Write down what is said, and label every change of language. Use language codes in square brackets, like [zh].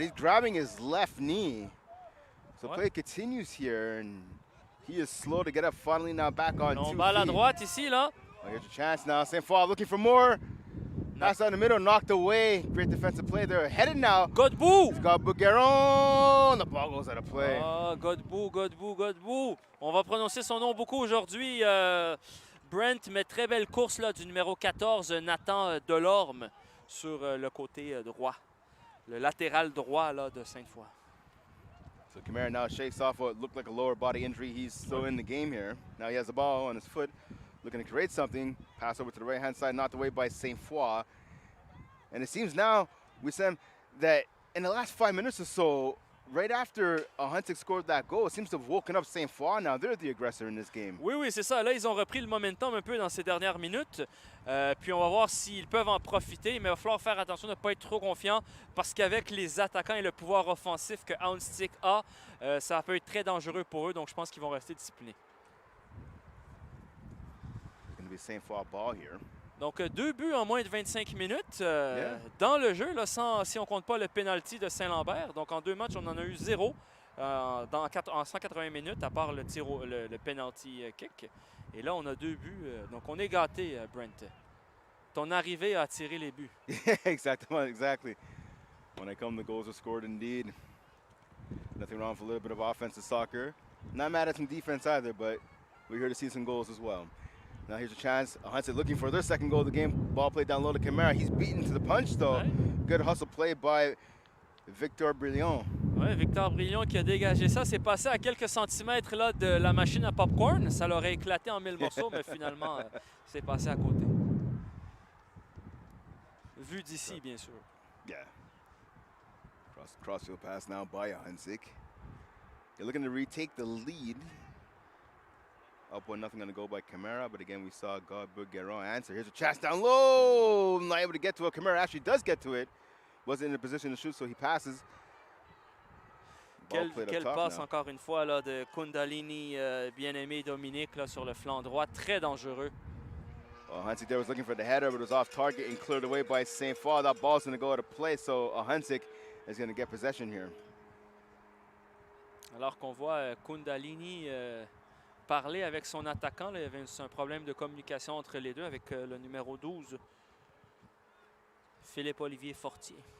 [en] He's grabbing his left knee. So play continues here, and he is slow to get up, finally now back on 2 feet. [fr] Balle à droite ici, là. [en] Oh, here's a chance now. Sainte Foy looking for more. Pass out in the middle, knocked away. Great defensive play. They're headed now. Godbout! Godbout-Guérin. The ball goes out of play. Ah, Godbout. [fr] On va prononcer son nom beaucoup aujourd'hui. Brent, mais très belle course là, du numéro 14, Nathan Delorme, sur le côté droit. Le latéral droit là, de Sainte-Foy. [en] So Camara now shakes off what looked like a lower body injury. He's still in the game here. Now he has the ball on his foot, looking to create something. Pass over to the right-hand side, knocked away by Sainte Foy. And it seems now, Wissam, that in the last 5 minutes or so, right after Ahuntsic scored that goal, it seems to have woken up Sainte Foy. Now they're the aggressor in this game. [fr] Oui, c'est ça. Là, ils ont repris le momentum un peu dans ces dernières minutes. Puis on va voir s'ils peuvent en profiter. Mais il va falloir faire attention de ne pas être trop confiant parce qu'avec les attaquants et le pouvoir offensif que Ahuntsic a, ça peut être très dangereux pour eux. Donc je pense qu'ils vont rester disciplinés. [en] It's going to be Sainte Foy ball here. [fr] Donc 2 buts en moins de 25 minutes dans le jeu, là, si on ne compte pas le penalty de Saint-Lambert. Donc en 2 matchs, on en a eu 0 en 180 minutes, à part le penalty kick. Et là, on a 2 buts. Donc on est gâtés, Brent. Ton arrivée a attiré les buts. [en] Exactly. When I come, the goals are scored indeed. Nothing wrong with a little bit of offensive soccer. Not mad at some defense either, but we're here to see some goals as well. Now here's a chance. Ahuntsic looking for their second goal of the game. Ball played down low to Camara. He's beaten to the punch though. [fr] Ouais. [en] Good hustle play by Victor Brillion. [fr] Oui, Victor Brillion qui a dégagé ça. C'est passé à quelques centimètres là, de la machine à popcorn. Ça l'aurait éclaté en 1000 morceaux, mais finalement, c'est passé à côté. Vu d'ici, bien sûr. [en] Yeah. Crossfield pass now by Ahuntsic. They're looking to retake the lead. Up 1-0 on the goal by Camara, but again we saw Godbout-Guérin answer. Here's a chance down low. Not able to get to it. Camara actually does get to it. Wasn't in a position to shoot, so he passes. [fr] Quelle passe encore une fois là, de Kundalini, bien-aimé Dominique là, sur le flanc droit. Très dangereux. [en] Well, Ahuntsic there was looking for the header, but it was off target and cleared away by Sainte Foy. That ball's going to go out of play, so Ahuntsic is going to get possession here. [fr] Alors qu'on voit Kundalini parler avec son attaquant. Là, il y avait un problème de communication entre les deux avec le numéro 12, Philippe-Olivier Fortier.